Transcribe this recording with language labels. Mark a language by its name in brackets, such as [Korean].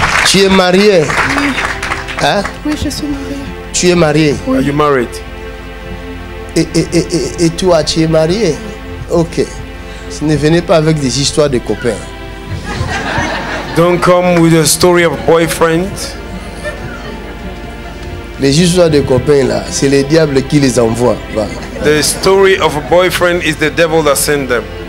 [French] Tu es marié? Hein? Oui, je suis mariée. Tu es marié? [English] Are you married? [French] Et toi, tu es marié? Ok. Ne venez pas avec des histoires de copains. [English] Don't come with a story of boyfriend. [French] Les histoires de copains là, c'est le diable qui les envoie. Va. [English] The story of a boyfriend is the devil that sent them.